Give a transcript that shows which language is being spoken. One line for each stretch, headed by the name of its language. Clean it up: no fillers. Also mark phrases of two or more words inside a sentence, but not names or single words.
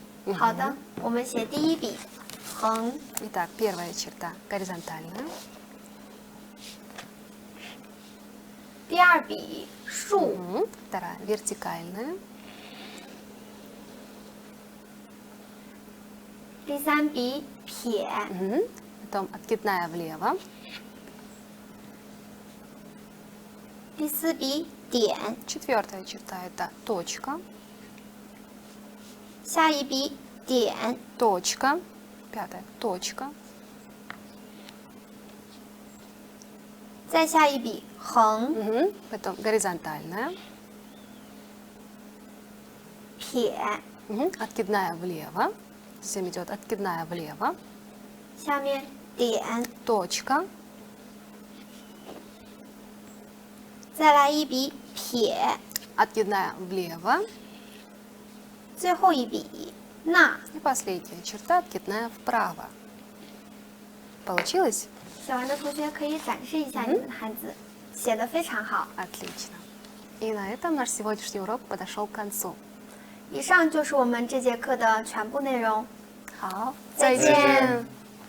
Chinese: 好的，我们写第一笔，横。
Russian: Итак, первая черта горизонтальная.
Chinese: 第二笔，竖。
Russian: Вторая вертикальная.
Chinese: 第三笔，撇。
Russian: Потом откидная влево.
Chinese: 第四笔，点。
Russian: Четвертая черта это точка.
Chinese: 下一笔，点。
Russian: Точка. Пятая точка.
Chinese: 再下一笔，横。
Russian: Потом горизонтальная.
Chinese: 撇。
Russian: Откидная влево. Затем идет откидная влево.
Chinese: 下面点。
Russian: Точка.
Chinese: 再来一笔，撇。
Russian: Откидная влево.
Chinese: 最后一笔，捺。
Russian: И последняя черта откидная вправо. Получилось?
Chinese: 写完的同学可以展示一下你们的汉字，写得非常好。
Russian: Отлично. И на этом наш сегодняшний урок подошел к концу.
Chinese: 以上就是我们这节课的全部内容。好，再见。